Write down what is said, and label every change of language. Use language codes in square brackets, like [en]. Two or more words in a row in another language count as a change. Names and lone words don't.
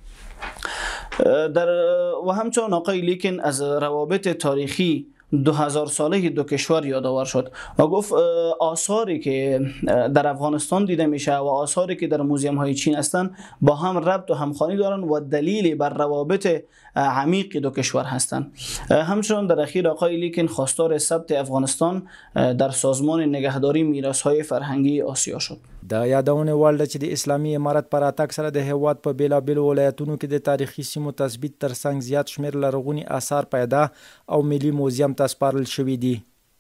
[fa] و همچنین آقای لیکن از روابط تاریخی 2000 ساله دو کشور یادآور شد و گفت آثاری که در افغانستان دیده میشه و آثاری که در موزیم های چین هستند با هم ربط و همخوانی دارند و دلیلی بر روابط عمیق دو کشور هستند. همچنین در اخیر آقای لیکن خواستار ثبت افغانستان در سازمان نگهداری میراث های فرهنگی آسیا شد. [ps] د یادونه وړ چې د اسلامي امارت پر اتاک سره د هیواد په بیلابیلو ولایتونو کې د تاریخي سیمو تثبیت ترڅنګ زیات شمیر لرغوني آثار پیدا او ملي موزیم ته سپارل شوي دي.